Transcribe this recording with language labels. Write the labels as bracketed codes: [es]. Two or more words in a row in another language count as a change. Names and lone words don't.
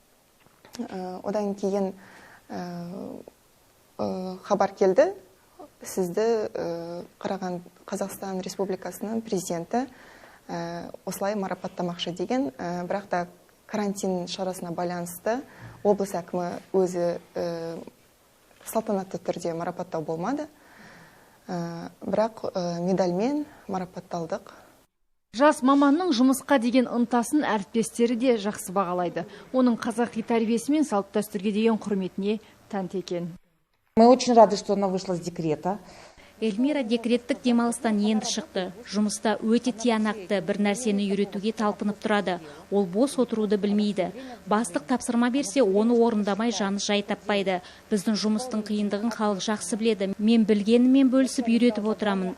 [kk] Одан кейін хабар келді, сізді Қазақстан Республикасының президенті осылай марапаттамақшы деген, бірақ та карантин шарасына байланысты облыс әкімі өзі салтанатты түрде марапаттау болмады, бірақ медальмен марапатталдық. Жас маманның жұмысқа деген ынтасын әріптестері де жақсы бағалайды. Оның қазақи тәрбиесі мен салт-дәстүрге деген құрметіне тәнті екен. [ru] Мы очень рады, что она вышла с декрета. [kk] Эльмира декреттік демалыстан енді шықты. Жұмыста өте тиянақты, бір нәрсені үйретуге талпынып тұрады. Ол бос отыруды білмейді. Бастық тапсырма берсе, оны орындамай жаны жай таппайды. Біздің жұмыстың қиындығын халық жақсы біледі. Мен білгенімен бөлісіп үйретіп отырамын.